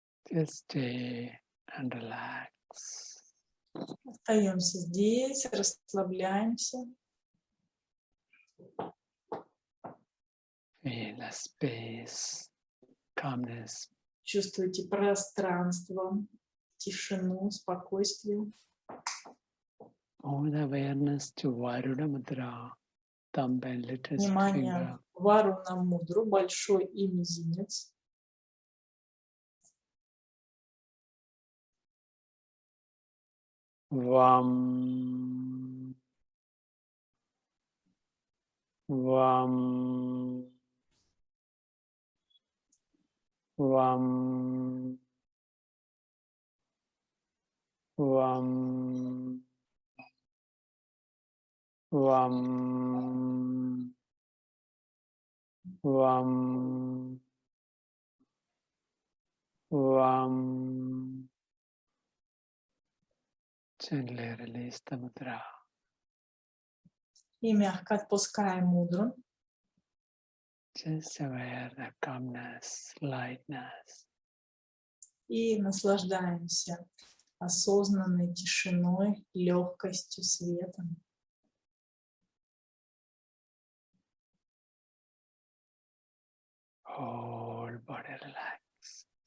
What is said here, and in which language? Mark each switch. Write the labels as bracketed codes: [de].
[en] Just stay and relax. [ru] Остаемся здесь, расслабляемся. [en] Feel a space, calmness. [ru] Чувствуйте пространство, тишину, спокойствие. [en] All the awareness to Varuna Mudra, thumb and little [ru] Внимание [en] finger. [ru] в Варуна Мудру, большой и мизинец. Vam. Vam. Vam. Vam. Vam. Vam. Vam. [en] Gently release the mudra. [ru] И мягко отпускаем мудру. [en] Just aware the calmness, lightness. [ru] И наслаждаемся осознанной тишиной, легкостью, светом. [en] Whole body relax.